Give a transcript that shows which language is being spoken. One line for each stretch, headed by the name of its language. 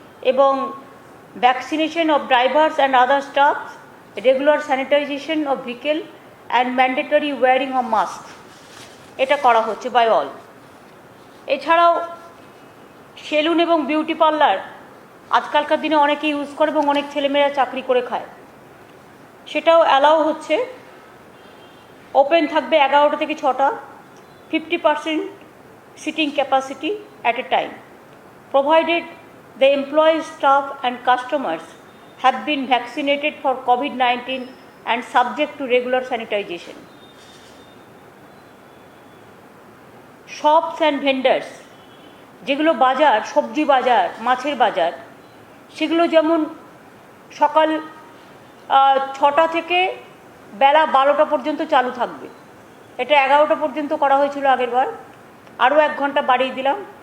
English: এবং vaccination of drivers and other staff, regular sanitization of vehicle and mandatory wearing of mask,
Bangla: এটা করা হচ্ছে
English: By all.
Bangla: এছাড়াও salon এবং বিউটি পার্লার আজকালকার দিনে অনেকে ইউজ করে এবং অনেক ছেলেমেয়েরা চাকরি করে খায়, সেটাও অ্যালাউ হচ্ছে।
English: open
Bangla: থাকবে 11টা থেকে 6টা,
English: 50% seating capacity at a time, provided the employees, staff and customers have been vaccinated for COVID-19 and subject to regular sanitization. Shops and vendors,
Bangla: যেগুলো বাজার, সবজি বাজার, মাছের বাজার, সেগুলো যেমন সকাল 6টা থেকে বেলা 12টা পর্যন্ত চালু থাকবে। এটা 11টা পর্যন্ত করা হয়েছিল আগের বার, আরও 1 ঘন্টা বাড়িয়ে দিলাম।